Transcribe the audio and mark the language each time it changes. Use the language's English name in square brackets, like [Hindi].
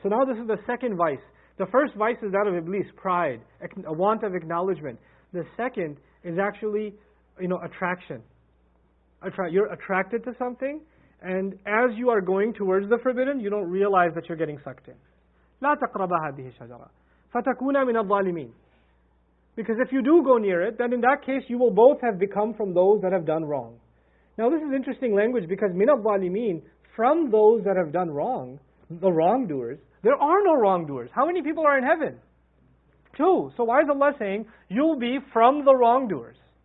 [English] So now this is the second vice. The first vice is that of Iblis, pride, a want of acknowledgement. The second is actually, attraction. You're attracted to something, and as you are going towards the forbidden, you don't realize that you're getting sucked in. [Arabic] لا تقربا هذه الشجرة فتكونا من الظالمين. [English] Because if you do go near it, then in that case you will both have become from those that have done wrong. Now this is interesting language, because [Arabic] min al-zalimin, [English] from those that have done wrong, the wrongdoers, there are no wrongdoers. How many people are in heaven? 2. So why is Allah saying, you'll be from the wrongdoers?